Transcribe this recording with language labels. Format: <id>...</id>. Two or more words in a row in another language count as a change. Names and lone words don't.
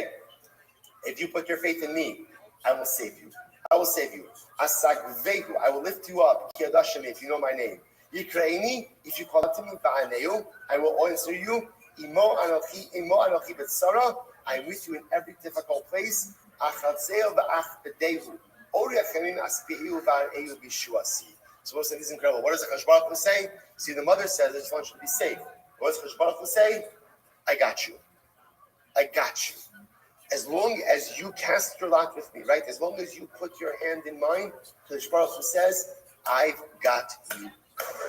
<en>If you put your faith in me, I will save you. I will save you. Asagvehu, I will lift you up. If you know my name. Yikraini, if you call out to me, I will answer you.</en> <he>עמו אנכי בצרה.</he> <en>I'm with you in every difficult place.</en> <he>אחלצהו ואכבדהו. אורך ימים אשביעהו ואראהו בישועתי.</he> <en>So this is incredible. What does the</en> <he>קדוש ברוך הוא</he> <en>say? See, the mother says, I just want you to be safe. What does the</en> <he>קדוש ברוך הוא</he> <en>say? I got you. I got you. As long as you cast your lot with me, right? As long as you put your hand in mine, the</en> <he>קדוש ברוך הוא</he> <en>says, I've got you covered.</en>